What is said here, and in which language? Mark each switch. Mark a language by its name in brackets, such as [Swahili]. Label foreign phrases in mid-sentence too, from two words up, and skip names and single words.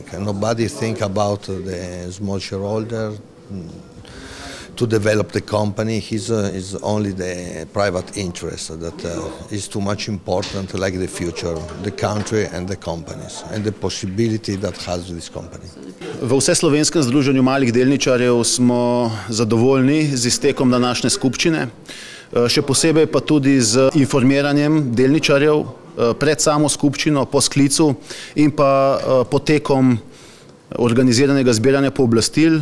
[English] And nobody think about the small shareholder to develop the company. Is only the private interest that is too much important, like the future, the country and the companies, and the possibility that has this company. [Slovenian] V Vseslovenskem združenju malih delničarjev smo zadovoljni z iztekom današnje skupščine. Še posebej pa tudi z informiranjem delničarjev pred samo skupščino, po sklicu in pa potekom organiziranega zbiranja pooblastil.